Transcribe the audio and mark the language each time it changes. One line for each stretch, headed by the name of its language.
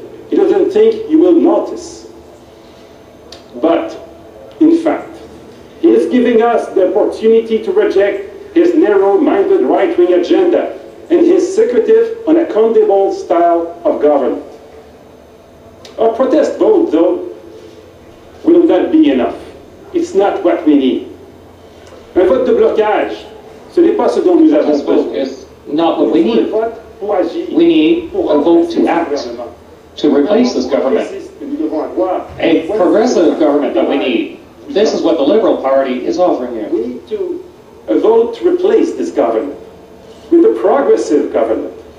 English: He doesn't think you will notice. But, in fact, he is giving us the opportunity to reject his narrow-minded right-wing agenda and his secretive, unaccountable style of government. Our protest vote, though, will not be enough. It's not what we need.
French: Un vote de blocage, ce n'est pas ce dont nous avons besoin.
English: It's not what we need. We need a vote to act, to replace this government. A progressive government that we need. This is what the Liberal Party is offering you. We need to vote to replace this government with a progressive government.